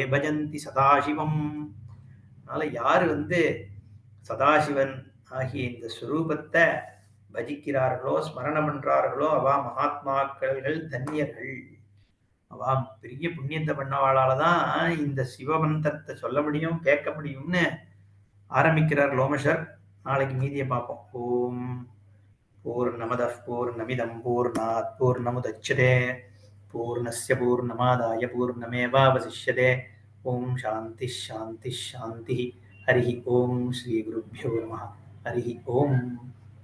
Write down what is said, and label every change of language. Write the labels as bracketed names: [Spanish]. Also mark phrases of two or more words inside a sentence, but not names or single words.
[Tamil] பஜந்தி சதாசிவம் அதனால யாரு சதாசிவன் ஆகிய இந்த ஸ்வரூபத்தை பஜிக்கிறார்களோ ஸ்மரணம் பண்றார்களோ அவா மகாத்மாக்கள் தன்யர்கள் அவா பெரிய புண்ணியத்தை பண்ணவாளாலதான் இந்த சிவமந்திரத்தை சொல்ல முடியும் கேட்க முடியும்னு ஆரம்பிக்கிறார் லோமஷர் நாளைக்கு மீதியை பார்ப்போம் [Sanskrit] ॐ पूर्णमदः पूर्णमिदं पूर्णात् पूर्णमुदच्यते पूर्णस्य पूर्णमादाय पूर्णमेवावशिष्यते ॐ शान्तिः शान्तिः शान्तिः हरि ॐ श्री गुरुभ्यो नमः हरि ॐ